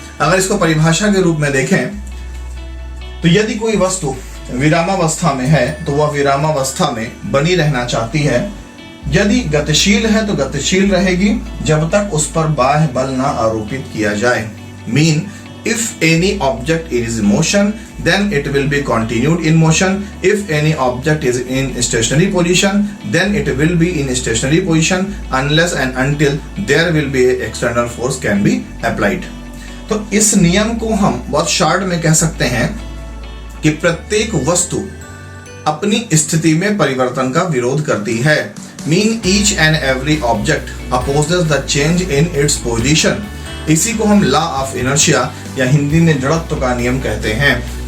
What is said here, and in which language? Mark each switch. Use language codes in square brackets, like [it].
[hi] अगर इसको परिभाषा के रूप में देखें तो यदि कोई वस्तु विरामावस्था में है तो वह विरामावस्था में बनी रहना चाहती है, यदि गतिशील है तो गतिशील रहेगी जब तक उस पर बाह्य बल ना आरोपित किया जाए। Mean [en] If any object is in motion, then it will be continued in motion. If any object is in stationary position, then it will be in stationary position unless and until there will be external force can be applied. [hi] तो इस नियम को हम बहुत short में कह सकते हैं कि प्रत्येक वस्तु अपनी स्थिति में परिवर्तन का विरोध करती है. [en] Mean each and every object opposes the change in its position. [hi] इसी को हम लॉ ऑफ इनर्शिया या हिंदी में जड़त्व का नियम कहते हैं.